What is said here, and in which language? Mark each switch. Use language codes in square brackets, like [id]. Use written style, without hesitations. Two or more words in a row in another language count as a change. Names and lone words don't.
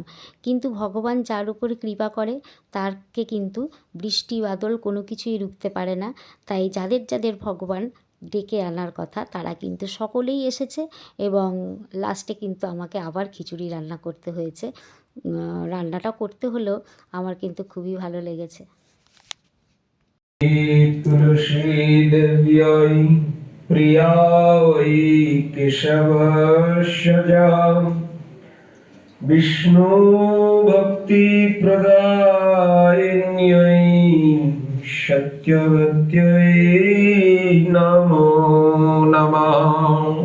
[bn] কিন্তু ভগবান যার উপরে কৃপা করে তারকে কিন্তু বৃষ্টি বাদল কোনো কিছুই রুখতে পারে না। তাই যাদের যাদের ভগবান ডেকে আনার কথা তারা কিন্তু সকলেই এসেছে, এবং লাস্টে কিন্তু আমাকে আবার খিচুড়ি রান্না করতে হয়েছে। রান্নাটা করতে হলেও আমার কিন্তু খুবই ভালো লেগেছে। [sa] तुलसी देव्यै प्रिया वै केशवस्य विष्णु भक्ति प्रदायिन्यै सत्यवत्यै नमो नमः।